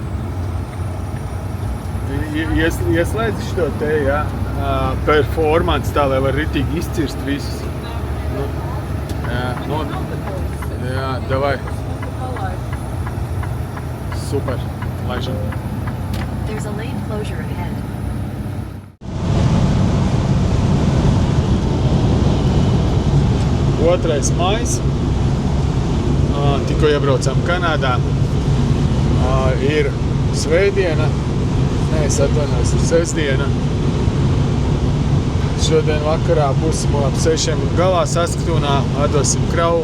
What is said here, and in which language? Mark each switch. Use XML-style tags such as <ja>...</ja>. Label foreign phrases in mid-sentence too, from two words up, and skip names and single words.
<lv>Ieslēdzi šo te, jā, performance tā, lai var ritīgi izcirst visus. Nu, jā, davai. Super, laižam.</lv> <en>There's a lane closure ahead.</en> <lv>Otrais maijs. Tikko iebraucām Kanādā. Ir svētdiena. Nē, es atvainojos, ir sestdiena. Šodien vakarā būsim ap 6 galā Saskatūnā, atdosim kravu.</lv>